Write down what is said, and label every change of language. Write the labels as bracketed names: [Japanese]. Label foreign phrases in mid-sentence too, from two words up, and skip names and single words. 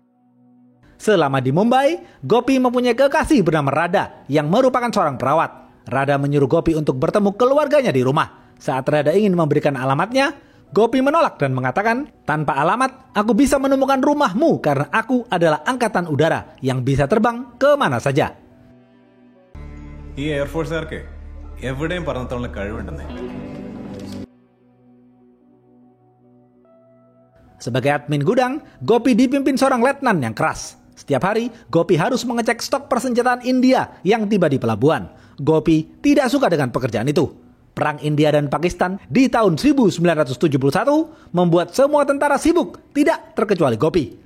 [Indonesian] Selama di Mumbai, Gopi mempunyai kekasih bernama Radha yang merupakan seorang perawat. Radha menyuruh Gopi untuk bertemu keluarganya di rumah. Saat Radha ingin memberikan alamatnya, Gopi menolak dan mengatakan, "Tanpa alamat, aku bisa menemukan rumahmu karena aku adalah angkatan udara yang bisa terbang kemana saja." [Malayalam] ഈ എയർഫോഴ്സുകാർക്ക് എവിടെയും പറന്നെത്താനുള്ള കഴിവുണ്ടെന്നേ. [Indonesian] Sebagai admin gudang, Gopi dipimpin seorang letnan yang keras. Setiap hari, Gopi harus mengecek stok persenjataan India yang tiba di pelabuhan. Gopi tidak suka dengan pekerjaan itu. Perang India dan Pakistan di tahun 1971 membuat semua tentara sibuk, tidak terkecuali Gopi.